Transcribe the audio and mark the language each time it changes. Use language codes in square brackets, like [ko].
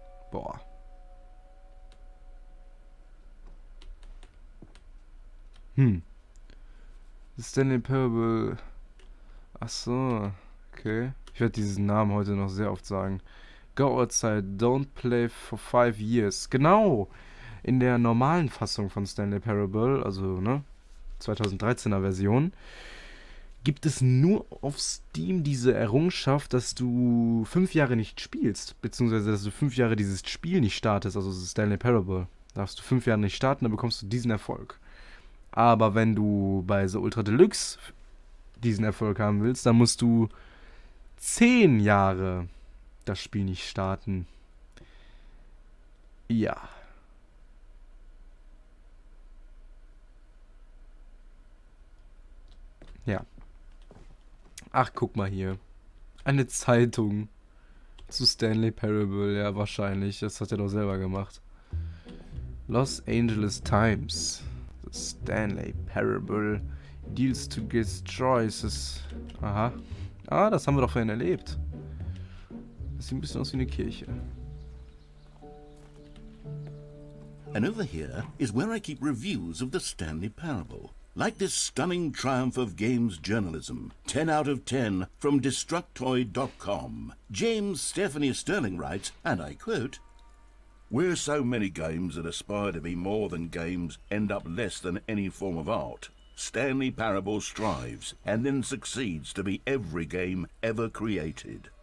[de] Boah. Stanley Parable. Ach so. Okay. Ich werde diesen Namen heute noch sehr oft sagen. [en] Go outside, don't play for 5 years. [de] Genau! In der normalen Fassung von Stanley Parable, also, ne, 2013er Version, gibt es nur auf Steam diese Errungenschaft, dass du 5 Jahre nicht spielst, beziehungsweise dass du 5 Jahre dieses Spiel nicht startest, also Stanley Parable. Darfst du 5 Jahre nicht starten, dann bekommst du diesen Erfolg. Aber wenn du bei The Ultra Deluxe diesen Erfolg haben willst, dann musst du 10 Jahre das Spiel nicht starten. Ja. Ja. Ach, guck mal hier. Eine Zeitung zu Stanley Parable. Ja, wahrscheinlich. Das hat er doch selber gemacht. [en] Los Angeles Times. The Stanley Parable deals to destroy this. [de] Aha. Ah, das haben wir doch vorhin erlebt. Das sieht ein bisschen aus wie eine Kirche. [en] And over here is where I keep reviews of the Stanley Parable. Like this stunning triumph of games journalism, 10 out of 10 from Destructoid.com. James Stephanie Sterling writes, and I quote, "Where so many games that aspire to be more than games end up less than any form of art, Stanley Parable strives and then succeeds to be every game ever created."